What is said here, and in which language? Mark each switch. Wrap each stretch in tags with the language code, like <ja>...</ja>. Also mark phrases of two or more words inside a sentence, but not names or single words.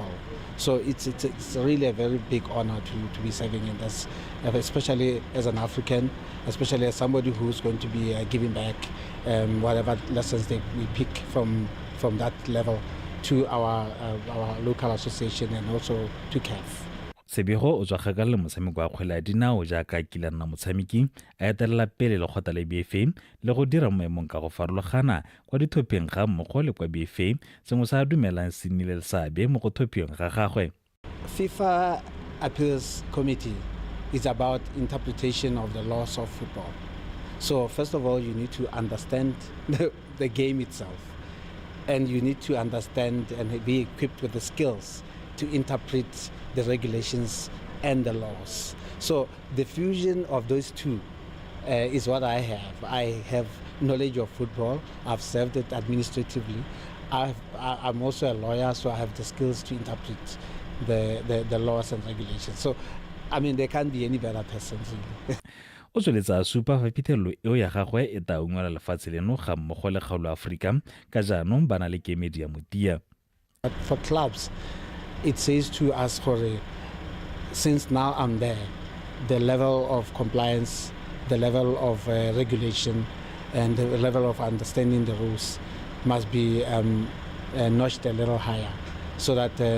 <en>So it's really a very big honor to be serving in this, especially as an African, especially as somebody who's going to be giving back whatever lessons we pick from that level to our local association and also to CAF.</en> <tn>Sebego o tswa kgakala le motshameko wa kgwele ya dinao jaaka kila nna motshameki a etelela pele lekgotla la BFA le go dira maemong ka go farologana kwa dithopheng ga mmogo le kwa BFA sengwe sa dumelang se nnile le seabe mo go thophiweng ga gagwe.</tn> <en>FIFA Appeals Committee is about interpretation of the laws of football. So first of all, you need to understand the game itself, and you need to understand and be equipped with the skills to interpret the regulations and the laws. So the fusion of those two is what I have. I have knowledge of football. I've served it administratively. I'm also a lawyer, so I have the skills to interpret the laws and regulations. So, I mean, there can't be any better person really.</en> <tn>O tsweletsa a supa fa phitlhelelo eo ya gagwe e tla ungwela lefatshe leno ga mmogo le kgaolo Afrika ka jaanong ba na le kemedi ya motia.</tn> <en>For clubs, it says to us, since now I'm there, the level of compliance, the level of regulation, and the level of understanding the rules must be notched a little higher, so that</en>